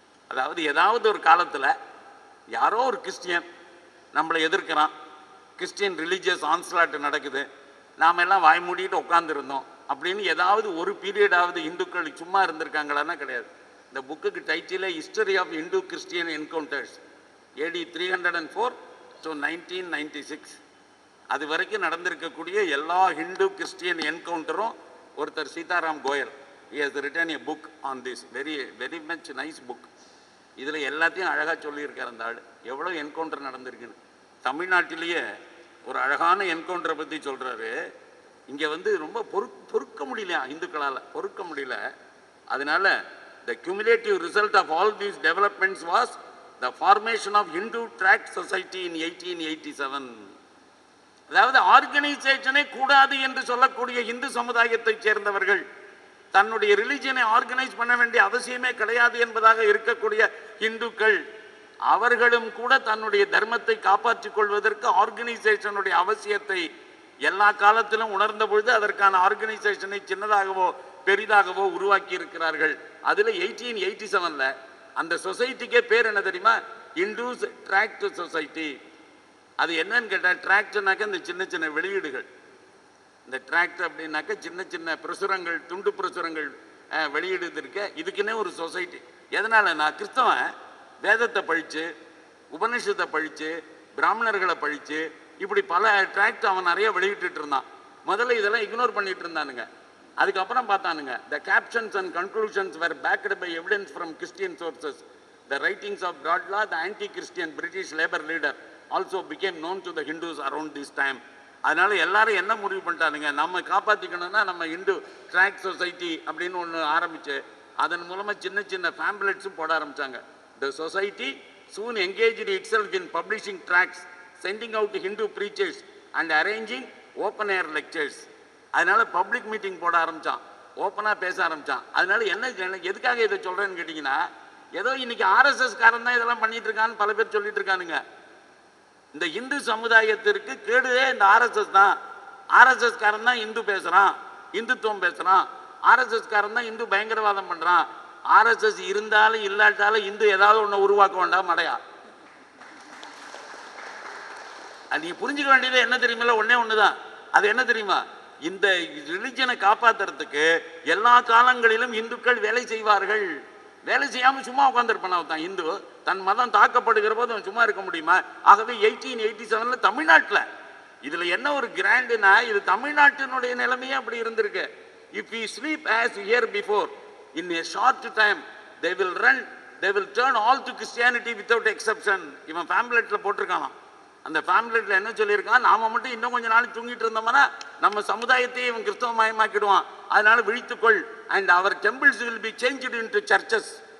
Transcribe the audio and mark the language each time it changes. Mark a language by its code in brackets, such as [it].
[ta] அதாவது ஏதாவது ஒரு காலத்தில் யாரோ ஒரு கிறிஸ்டியன் நம்மளை எதிர்க்கிறான், கிறிஸ்டியன் ரிலீஜியஸ் ஆன்சலாட் நடக்குது, நாம் எல்லாம் வாய் மூடிட்டு உட்காந்துருந்தோம் அப்படின்னு ஏதாவது ஒரு பீரியடாவது இந்துக்கள் சும்மா இருந்திருக்காங்களான்னா கிடையாது. இந்த புக்குக்கு டைட்டிலே history of Hindu Christian encounters, AD 304 to 1996. அது வரைக்கும் நடந்திருக்கக்கூடிய எல்லா ஹிந்து கிறிஸ்டியன் என்கவுண்டரும் ஒருத்தர் Sitaram Goyal, [en] he has written a book on this, very much nice book. [ta] இதில் எல்லாத்தையும் அழகாக சொல்லியிருக்கார் அந்த ஆள், எவ்வளோ என்கவுண்டர் நடந்திருக்குன்னு. தமிழ்நாட்டிலேயே ஒரு அழகான என்கவுண்டரை பற்றி சொல்கிறாரு. இங்கே வந்து ரொம்ப பொறுக்க முடியலையா, இந்துக்களால் பொறுக்க முடியல. அதனால [en] the cumulative result of all these developments was the formation of Hindu Tract Society in 1887. [ta] அதாவது ஆர்கனைசேஷனே கூடாது என்று சொல்லக்கூடிய இந்து சமுதாயத்தைச் சேர்ந்தவர்கள் தன்னுடைய ரிலிஜியனை ஆர்கனைஸ் பண்ண வேண்டிய அவசியமே கிடையாது என்பதாக இருக்கக்கூடிய இந்துக்கள், அவர்களும் கூட தன்னுடைய தர்மத்தை காப்பாற்றிக் கொள்வதற்கு ஆர்கனைசேஷனுடைய அவசியத்தை எல்லா காலத்திலும் உணர்ந்த பொழுது அதற்கான ஆர்கனைசேஷனை சின்னதாகவோ பெரிதாகவோ உருவாக்கி இருக்கிறார்கள். அதில் 1887 அந்த சொசைட்டிக்கே பேர் என்ன தெரியுமா? Indus tract society. அது என்னன்னு கேட்டால், டிராக்ட்னாக்க இந்த சின்ன சின்ன வெளியீடுகள். இந்த டிராக்ட் அப்படின்னாக்க சின்ன சின்ன பிரசுரங்கள், துண்டு பிரசுரங்கள் வெளியிடுறதுக்கு இதுக்குன்னே ஒரு சொசைட்டி. எதனாலனா, கிறிஸ்தவன் வேதத்தை பழித்து, உபநிஷத்தை பழித்து, பிராமணர்களை பழித்து, இப்படி பல டிராக்ட் அவன் நிறைய வெளியிட்டு இருந்தான். முதல்ல இதெல்லாம் இக்னோர் பண்ணிட்டு இருந்தானுங்க. அதுக்கப்புறம் பார்த்தானுங்க, [en] the captions and conclusions were backed by evidence from Christian sources. The writings of Bradlaugh, the anti-Christian British labor leader, also became known to the Hindus around this time. [ta] அதனால எல்லாரும் என்ன முடிவு பண்ணிட்டானுங்க, நம்ம காப்பாற்றிக்கணும்னா நம்ம இந்து ட்ராக்ட் சொசைட்டி அப்படின்னு ஒன்று ஆரம்பிச்சு அதன் மூலமாக சின்ன சின்ன பேம்ப்ளெட்ஸும் போட ஆரம்பித்தாங்க. [en] The society soon engaged itself in publishing tracts, sending out Hindu preachers and arranging open air lectures. [ta] அதனால பப்ளிக் மீட்டிங் போட ஆரம்பித்தான், ஓப்பனாக பேச ஆரம்பித்தான். அதனால என்ன, எதுக்காக இதை சொல்கிறேன்னு கேட்டிங்கன்னா, ஏதோ இன்னைக்கு RSS காரன் தான் இதெல்லாம் பண்ணிட்டு இருக்கான்னு பல பேர் சொல்லிட்டு இருக்கானுங்க. இந்த இந்து சமுதாயத்திற்கு கேடுதே இந்த RSS தான். RSS காரன் தான் இந்து பேசுகிறான், இந்துத்துவம் பேசுகிறான். RSS காரன் தான் இந்து பயங்கரவாதம் பண்ணுறான். RSS இருந்தாலும் இல்லாட்டாலும் இந்து ஏதாவது ஒன்று உருவாக்க வேண்டாம் மடையா. அது நீ புரிஞ்சுக்க வேண்டியது என்ன தெரியுமில்ல, ஒன்று தான். அது என்ன தெரியுமா, இந்த ரிலிஜனை காப்பாற்றுறதுக்கு எல்லா காலங்களிலும் இந்துக்கள் வேலை செய்வார்கள். வேலை செய்யாமல் சும்மா உட்காந்துருப்பான் தான் இந்து. தன் மதம் தாக்கப்படுகிற போது அவன் சும்மா இருக்க முடியுமா? ஆகவே 1887 தமிழ்நாட்டில் இதில் என்ன ஒரு கிராண்டுனா, இது தமிழ்நாட்டினுடைய நிலைமையே அப்படி இருந்திருக்கு. [en] If you sleep as here before, in a short time they will turn all to Christianity without exception. [ta] இவன் பேம்ப்ளெட்டில் போட்டிருக்கான். அந்த பேம்ப்ளெட்டில் என்ன சொல்லியிருக்கான், நாம மட்டும் இன்னும் கொஞ்சம் நாள் தூங்கிட்டு இருந்தோம்னா நம்ம சமுதாயத்தை இவன் கிறிஸ்தவ மயமாக்கிடுவான். அதனால விழித்துக்கொள். [en] And our temples will be changed into churches.